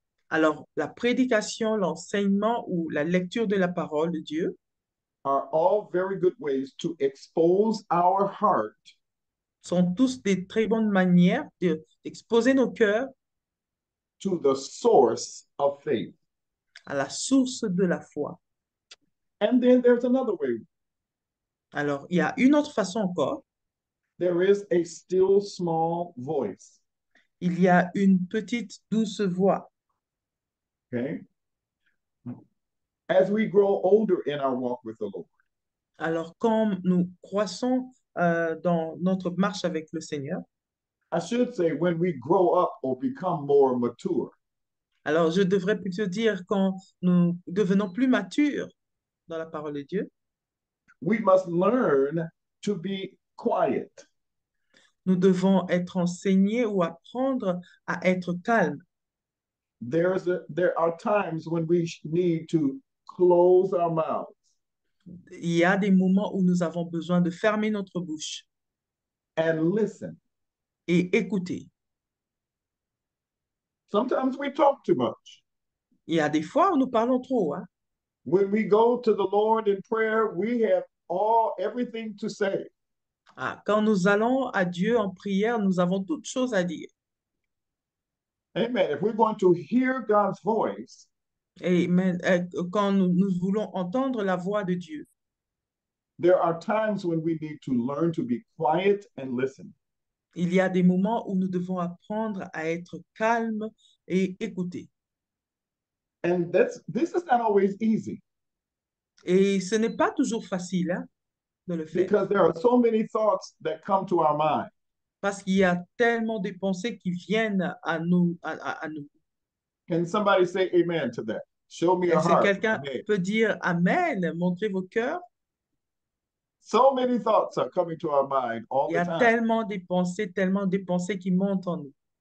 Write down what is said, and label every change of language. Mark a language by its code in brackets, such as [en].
[fr] Alors, la prédication, l'enseignement ou la lecture de la parole de Dieu [en] are all very good ways to expose our heart [fr] sont tous des très bonnes manières d'exposer nos cœurs [en] to the source of faith. [fr] à la source de la foi. [en] And then there's another way. [fr] Alors, il y a une autre façon encore. [en] There is a still small voice. [fr] Il y a une petite douce voix. [en] Okay. As we grow older in our walk with the Lord, [fr] Alors, quand nous croissons dans notre marche avec le Seigneur, [en] I should say when we grow up or become more mature, [fr] alors je devrais plutôt dire quand nous devenons plus matures dans la parole de Dieu, [en] we must learn to be quiet. [fr] nous devons être enseignés ou apprendre à être calmes. [en] There are times when we need to close our mouths [fr] Il y a des moments où nous avons besoin de fermer notre bouche [en] and listen. [fr] et écouter. [en] Sometimes we talk too much. [fr] Il y a des fois où nous parlons trop, hein. [en] When we go to the Lord in prayer, we have everything to say. [fr] Ah, quand nous allons à Dieu en prière, nous avons toutes choses à dire. Amen. [en] If we're going to hear God's voice, [fr] Et quand nous voulons entendre la voix de Dieu, [en] there are times when we need to learn to be quiet and listen. [fr] il y a des moments où nous devons apprendre à être calmes et écouter. [en] And this is not always easy [fr] Et ce n'est pas toujours facile, hein, de le faire, [en] because there are so many thoughts that come to our mind. [fr] parce qu'il y a tellement de pensées qui viennent à nous. À nous. [en] Can somebody say amen to that? Show me a [fr] Est-ce que [en] heart. [fr] quelqu'un Amen. peut dire Amen, montrez vos cœurs? [en] So many thoughts are coming to our mind all [fr] Il y [en] the [fr] a [en] time. [fr] tellement de pensées qui montent en nous.